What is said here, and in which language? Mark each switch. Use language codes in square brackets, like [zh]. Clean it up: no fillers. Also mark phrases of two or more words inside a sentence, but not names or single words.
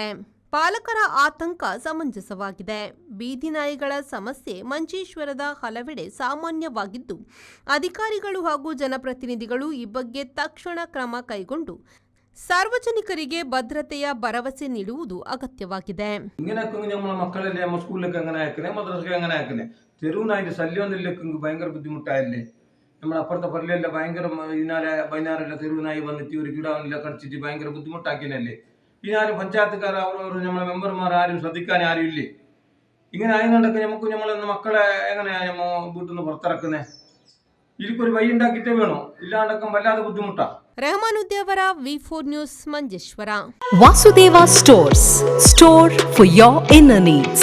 [kn] ಪಾಲಕರ ಆತಂಕ ಸಮಂಜಸವಾಗಿದೆ. ಬೀದಿ ನಾಯಿಗಳ ಸಮಸ್ಯೆ ಮಂಜೇಶ್ವರದ ಹಲವೆಡೆ ಸಾಮಾನ್ಯವಾಗಿದ್ದು ಅಧಿಕಾರಿಗಳು ಹಾಗೂ ಜನಪ್ರತಿನಿಧಿಗಳು ಈ ಬಗ್ಗೆ ತಕ್ಷಣ ಕ್ರಮ ಕೈಗೊಂಡು ಸಾರ್ವಜನಿಕರಿಗೆ ಭದ್ರತೆಯ ಭರವಸೆ ನೀಡುವುದು ಅಗತ್ಯವಾಗಿದೆ. [ml] ഭയങ്കര ബുദ്ധിമുട്ടായില്ലേ. നമ്മുടെ അപ്പുറത്തെ പള്ളിയെല്ലാം ഭയങ്കര വൈകുന്നേരമെല്ലാം തെരുവ് നായി വന്നിട്ട് ഒരു കിടാവെല്ലാം കടിച്ചിട്ട് ഭയങ്കര ബുദ്ധിമുട്ടാക്കിയല്ലേ. പിന്നെ ആരും പഞ്ചായത്തുകാർ അവർ നമ്മളെ മെമ്പർമാർ ആരും ശ്രദ്ധിക്കാൻ ആരും ഇല്ലേ. ഇങ്ങനെ ആയതുകൊണ്ടൊക്കെ നമുക്ക് നമ്മളെ മക്കളെ എങ്ങനെയാ നമ്മ വീട്ടിൽ നിന്ന് പുറത്തിറക്കുന്നത്? ഇതിക്കൊരു വഴി ഉണ്ടാക്കിയിട്ടേ വേണോ, ഇല്ലാണ്ടൊക്കെ വല്ലാതെ ബുദ്ധിമുട്ടാ. [kn] ರೆಹಮಾನುದ್ದೇವರ V4 ನ್ಯೂಸ್ ಮಂಜೇಶ್ವರ. [en] Vasudeva Stores, store for your inner needs.